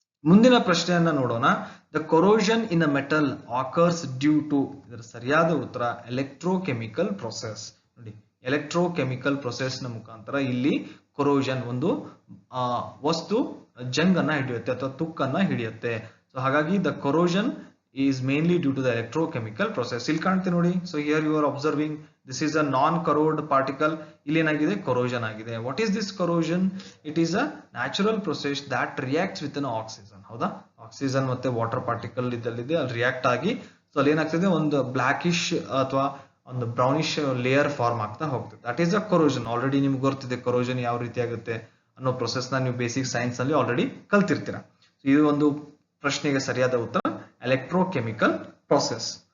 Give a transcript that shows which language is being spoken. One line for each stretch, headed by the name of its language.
Kannada: ಮುಂದಿನ ಪ್ರಶ್ನೆಯನ್ನ ನೋಡೋಣ.
English: The corrosion in a metal occurs due to.
Kannada: ಇದರ ಸರಿಯಾದ ಉತ್ತರ ಎಲೆಕ್ಟ್ರೋಕೆಮಿಕಲ್ ಪ್ರೊಸೆಸ್. ನೋಡಿ ಎಲೆಕ್ಟ್ರೋಕೆಮಿಕಲ್ ಪ್ರೊಸೆಸ್ ನ ಮುಖಾಂತರ ಇಲ್ಲಿ ಕೊರೋಷನ್ ಒಂದು ವಸ್ತು ಜಂಗನ್ನ ಹಿಡಿಯುತ್ತೆ ಅಥವಾ ತುಕ್ಕನ್ನ ಹಿಡಿಯುತ್ತೆ. ಸೊ ಹಾಗಾಗಿ
English: The corrosion is mainly due to the electrochemical process.
Kannada: ಇಲ್ಲಿ ಕಾಣ್ತೀವಿ ನೋಡಿ.
English: So here you are observing this is a non corrode particle.
Kannada: ಇಲ್ಲಿ ಏನಾಗಿದೆ? corrosion ಆಗಿದೆ.
English: what is this corrosion? it is a natural process that reacts with an oxygen.
Kannada: ಹೌದಾ? Oxygen ಮತ್ತೆ water particle ಇದಲ್ಲಿದೆ, ಅಲ್ಲಿ react ಆಗಿ ಸೊ ಅಲ್ಲಿ ಏನಾಗ್ತದೆ, ಒಂದು ಬ್ಲಾಕಿಶ್ ಅಥವಾ ಒಂದು ಬ್ರೌನಿಶ್ ಲೇಯರ್ ಫಾರ್ಮ್ ಆಗ್ತಾ ಹೋಗ್ತದೆ. That is a corrosion. Already ನಿಮ್ಗೆ ಗೊತ್ತಿದೆ ಕೊರೋಷನ್ ಯಾವ ರೀತಿ ಆಗುತ್ತೆ ಅನ್ನೋ ಪ್ರೊಸೆಸ್ ನ ನೀವು ಬೇಸಿಕ್ ಸೈನ್ಸ್ ನಲ್ಲಿ ಆಲ್ರೆಡಿ ಕಲ್ತಿರ್ತೀರಾ. ಇದು ಒಂದು ಪ್ರಶ್ನೆಗೆ ಸರಿಯಾದ ಉತ್ತರ ಎಲೆಕ್ಟ್ರೋಕೆಮಿಕಲ್ ಪ್ರೊಸೆಸ್.